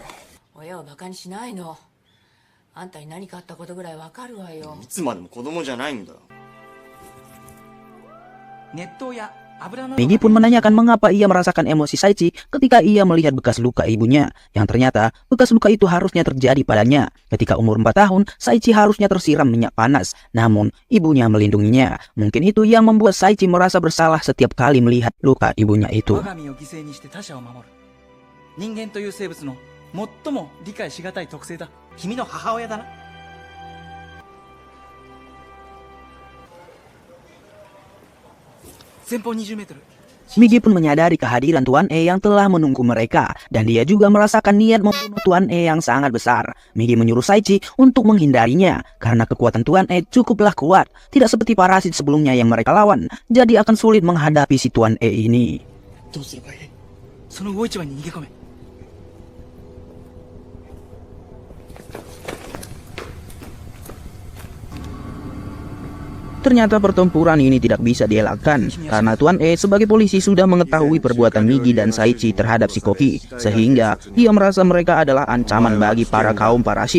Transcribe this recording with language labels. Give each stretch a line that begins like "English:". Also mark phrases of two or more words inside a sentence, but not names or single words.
Indonesian: Migi pun menanyakan mengapa ia merasakan emosi Saichi ketika ia melihat bekas luka ibunya, yang ternyata bekas luka itu harusnya terjadi padanya. Ketika umur 4 tahun, Saichi harusnya tersiram minyak panas, namun ibunya melindunginya. Mungkin itu yang membuat Saichi merasa bersalah setiap kali melihat luka ibunya itu.
Japanese: 最も理解しがたい特性だ。君の母親だな。前方20メートル。
Indonesian: Migi pun menyadari kehadiran Tuan E yang telah menunggu mereka, dan dia juga merasakan niat membunuh Tuan E yang sangat besar. Migi menyuruh Saichi untuk menghindarinya, karena kekuatan Tuan E cukuplah kuat. Tidak seperti parasit sebelumnya yang mereka lawan, jadi akan sulit menghadapi si Tuan E ini.
Japanese: どうすればいい？その魚市場に逃げ込め。
Indonesian: Ternyata pertempuran ini tidak bisa dielakkan karena Tuan E sebagai polisi sudah mengetahui perbuatan Migi dan Saichi terhadap si Koki, sehingga ia merasa mereka adalah ancaman bagi para kaum parasit.